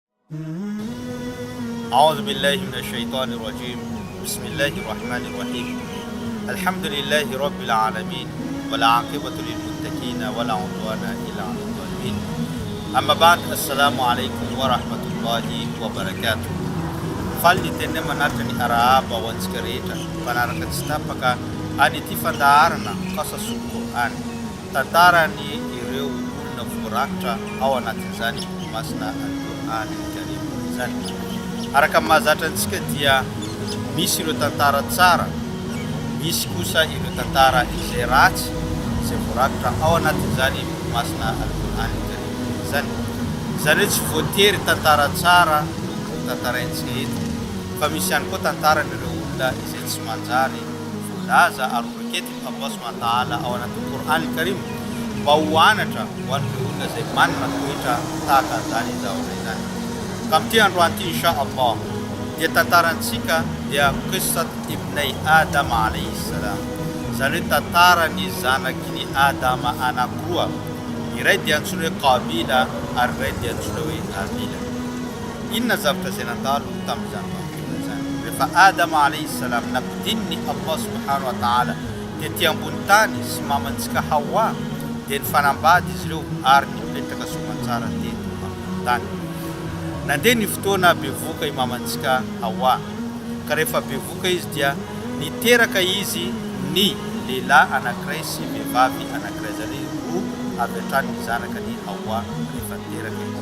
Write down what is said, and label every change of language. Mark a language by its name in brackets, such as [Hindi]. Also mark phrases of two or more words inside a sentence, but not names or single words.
[Arabic] أعوذ بالله من الشيطان الرجيم. بسم الله الرحمن الرحيم. الحمد لله رب العالمين والعاقبة للمتقين ولا عدوان إلا على الظالمين. أما بعد، السلام عليكم ورحمة الله وبركاته. [Malagasy] Falnitenne manatany arahaba ho antsika rehetra mpanaraka tsy tapaka any ity fandaharana fasasoa Qur'an, tantarany ireo olona voarakitra ao anatin'izany masina Al-Qur'an Al-Karim izany. Araka mahazatra antsika dia misy ireo tantara tsara, misy kosa ireo tantara izay ratsy izay voarakitra ao anatin'izany masina Al-Qur'an Al-Karim izany. Izany hoe tsy voatery tantara tsara no tantaraintsika eto, fa misy ihany koa tantaran'ireo olona izay tsy manjary voalaza ary rakety Allah [Arabic] سبحانه وتعالى [Malagasy] ao anatin'ny Qur'an Al-Karim mba ho anatra ho an'ireo olona izay manana toetra tahaka an'izany zavatra izany. Ka amin'ity androany ity [Arabic] إن شاء الله [Malagasy] dia tantarantsika dia [Arabic] قصة ابني آدم عليه السلام, [Malagasy] izany hoe tantarany zanaky Adama anankiroa, iray dia antsoina hoe Qabila ary iray dia antsoina hoe Habila. Inona zavatra izay nandalo tamin'izany rehefa Adama [Arabic] عليه السلام [Malagasy] nampidininy Allah [Arabic] سبحانه وتعالى [Malagasy] tety ambony tany sy mamantsika Hawa, dia nifanambady izy ireo ary nipetraka soamantsara teto ambony tany. Nandeha ny fotoana bevoka i mamantsika Hawa, ka rehefa bevoka izy dia niteraka izy ny lehilahy anankiray sy vehivavy anankiray, izany roa avy hatrany ny zanaka ny Hawa rehefa niteraka izy.